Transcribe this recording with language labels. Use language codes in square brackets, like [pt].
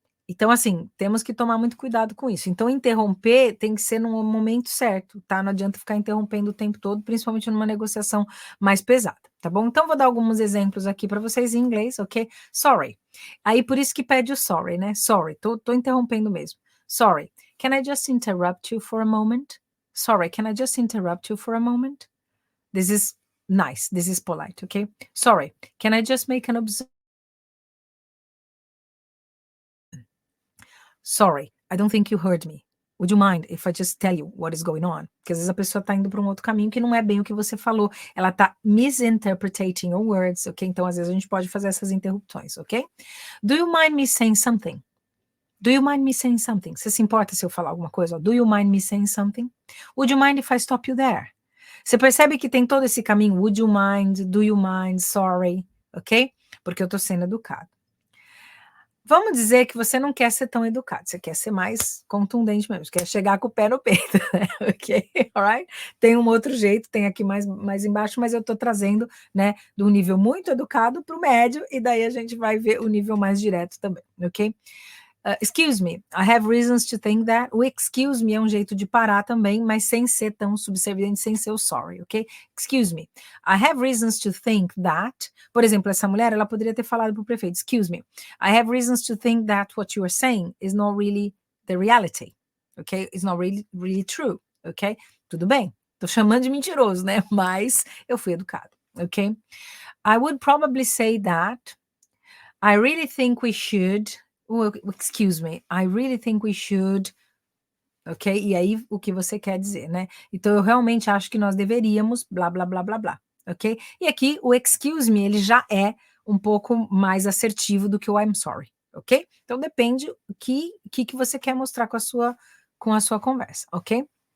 [pt] Então, assim, temos que tomar muito cuidado com isso. Então, interromper tem que ser no momento certo, tá? Não adianta ficar interrompendo o tempo todo, principalmente numa negociação mais pesada, tá bom? Então, vou dar alguns exemplos aqui para vocês em inglês, ok? Sorry. Aí, por isso que pede o sorry, né? Sorry, tô interrompendo mesmo. [en] Sorry, can I just interrupt you for a moment? Sorry, can I just interrupt you for a moment? This is nice, this is polite, okay? Sorry, can I just make an observation? Sorry, I don't think you heard me. Would you mind if I just tell you what is going on? [pt] Porque às vezes a pessoa está indo para um outro caminho que não é bem o que você falou. Ela está [en] misinterpreting your words, [pt] ok? Então, às vezes, a gente pode fazer essas interrupções, ok? [en] Do you mind me saying something? Do you mind me saying something? [pt] Você se importa se eu falar alguma coisa? [en] Do you mind me saying something? Would you mind if I stop you there? [pt] Você percebe que tem todo esse caminho? [en] Would you mind? Do you mind? [pt] Sorry, ok? Porque eu estou sendo educado. Vamos dizer que você não quer ser tão educado, você quer ser mais contundente mesmo, você quer chegar com o pé no peito, né? Ok? Alright? Tem um outro jeito, tem aqui mais embaixo, mas eu estou trazendo, né, do nível muito educado para o médio, e daí a gente vai ver o nível mais direto também, ok? [en] Excuse me, I have reasons to think that. [pt] O excuse me é um jeito de parar também, mas sem ser tão subserviente, sem ser o sorry, ok? [en] Excuse me, I have reasons to think that. [pt] Por exemplo, essa mulher, ela poderia ter falado para o prefeito, [en] excuse me, I have reasons to think that what you are saying is not really the reality, ok? It's not really true, ok? [pt] Tudo bem, tô chamando de mentiroso, né? Mas eu fui educado, ok? [en] I would probably say that I really think we should. Excuse me, I really think we should. Ok? [pt] E aí, o que você quer dizer, né? Então, eu realmente acho que nós deveríamos, blá, blá, blá, blá, blá. Ok? E aqui, o excuse me, ele já é um pouco mais assertivo do que o I'm sorry. Ok? Então, depende o que você quer mostrar com a sua conversa. Ok?